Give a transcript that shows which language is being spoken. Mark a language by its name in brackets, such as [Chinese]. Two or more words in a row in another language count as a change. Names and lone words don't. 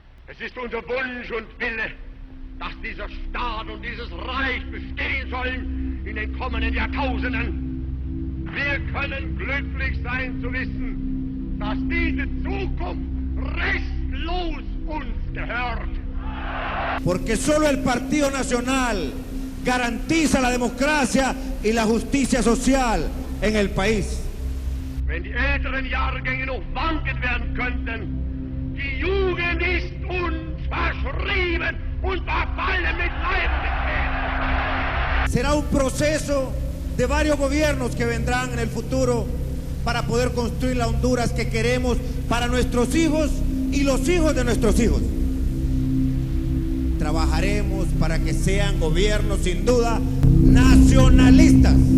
[German] Es ist unser Wunsch und Wille, dass dieser Staat und dieses Reich bestehen sollen in den kommenden Jahrtausenden. Wir können glücklich sein zu wissen, dass diese Zukunft restlos uns gehört. [Spanish] Porque solo el Partido Nacional garantiza la democracia y la justicia social en el país. [German] Wenn die älteren Jahrgänge noch wanken werden könnten, die Jugend ist uns verschrieben und verfallen mit Leib und Seele. [Spanish] Será un proceso de varios gobiernos que vendrán en el futuro para poder construir la Honduras que queremos para nuestros hijos y los hijos de nuestros hijos. Trabajaremos para que sean gobiernos sin duda nacionalistas.